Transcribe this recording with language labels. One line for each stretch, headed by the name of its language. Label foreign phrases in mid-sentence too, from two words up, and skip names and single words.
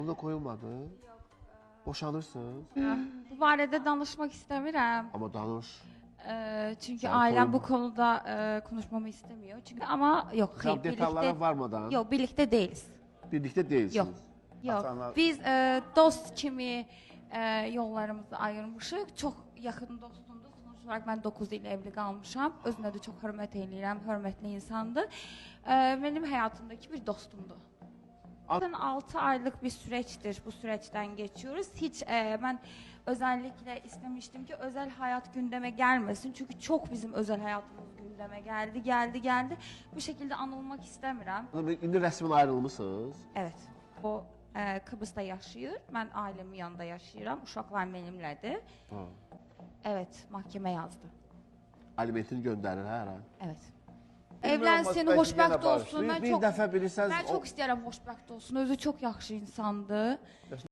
Turkish: Burada koyulmadı. Boşanırsınız.
Azerbaijani: Bu barədə danışmaq istəmirəm. Ama danış.
Turkish: Çünkü Sen ailem koyma. bu konuda konuşmamı istemiyor. Çünkü ama yok, hayır, Tam detallara varmadan Yok, birlikte değiliz. birlikte değilsiniz. Yok. Yok. Atanlar-
Azerbaijani: Biz dost kimi yollarımızı ayırmışıq. Çox yaxın dostumdur.
Turkish: Sonuç olaraq
Azerbaijani: mən 9 il evli qalmışam. Özünə də çox hörmət edirəm, hörmətli insandır. Mənim həyatımdakı bir dostumdur.
Turkish: Zaten 6 aylık bir süreçtir. Bu süreçten geçiyoruz. Hiç ben özellikle istemiştim ki özel hayat gündeme gelmesin. Çünkü çok bizim özel hayatımız gündeme geldi. Bu şekilde anılmak istemiyorum.
Azerbaijani: İndi resmen ayrılmışsınız.
Turkish: Evet. O Kıbrıs'ta yaşıyor. Ben ailemin yanında yaşıyorum. Uşaqlar benimledir. Ha. Evet, mahkeme yazdı. Alimentini gönderir her an. Evet. Bilmiyorum, Evlensin, belki
Azerbaijani: xoşbəxt yenə olsun. Bir, Mən bir çox dəfə bilirsəniz mən çox istəyirəm xoşbəxt olsun. Özü çox yaxşı insandır.